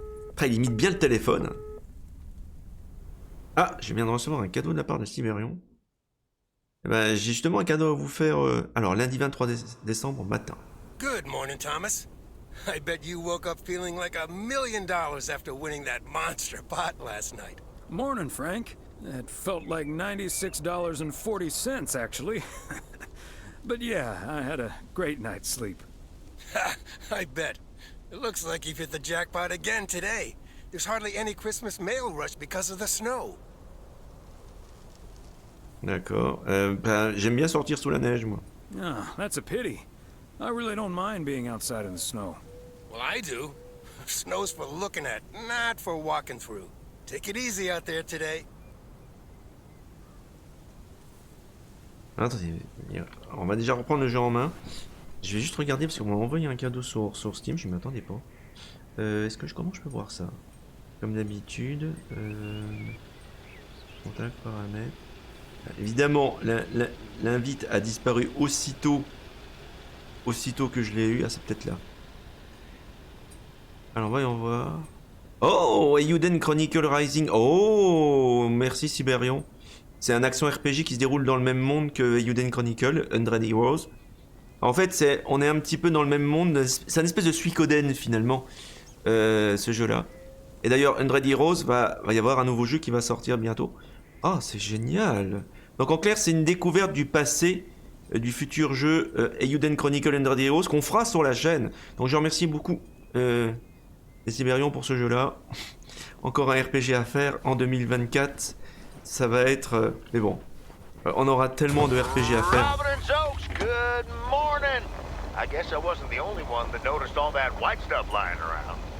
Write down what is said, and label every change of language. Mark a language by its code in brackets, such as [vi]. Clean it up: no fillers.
[fr] Après, il imite bien le téléphone. Ah, je viens de recevoir un cadeau de la part de Réveillon. Eh ben, j'ai justement un cadeau à vous faire. Alors, lundi 23 décembre matin. [en] Good morning, Thomas. I bet you woke up feeling like $1 million after winning that monster pot last night. Morning, Frank. It felt like $96.40, actually. But yeah, I had a great night's sleep. I bet. It looks like you've hit the jackpot again today. There's hardly any Christmas mail rush because of the snow. [fr] D'accord. J'aime bien sortir sous la neige, moi. [en] Ah, that's a pity. I really don't mind being outside in the snow. Well, I do. Snow's for looking at, not for walking through. Take it easy out there today. [fr] Attendez, on va déjà reprendre le jeu en main. Je vais juste regarder parce qu'on m'a envoyé un cadeau sur Steam, je ne m'attendais pas. Comment je peux voir ça? Comme d'habitude, contact, paramètres. Évidemment, l'invite a disparu aussitôt que je l'ai eu. Ah, c'est peut-être là. Alors, voyons voir. Oh, Eiyuden Chronicle Rising. Oh, merci Siberion. C'est un action RPG qui se déroule dans le même monde que Eiyuden Chronicle, 100 Heroes. En fait, on est un petit peu dans le même monde. C'est une espèce de Suikoden finalement, ce jeu-là. Et d'ailleurs, 100 Heroes, va y avoir un nouveau jeu qui va sortir bientôt. Ah, c'est génial. Donc en clair, c'est une découverte du passé, du futur jeu Eiyuden Chronicle 100 Heroes qu'on fera sur la chaîne. Donc je remercie beaucoup les Sibérions pour ce jeu-là. Encore un RPG à faire en 2024. Ça va être... mais bon, on aura tellement de RPG à faire. [en] Providence Oaks, good morning. I guess I wasn't the only one that noticed all that white stuff lying around.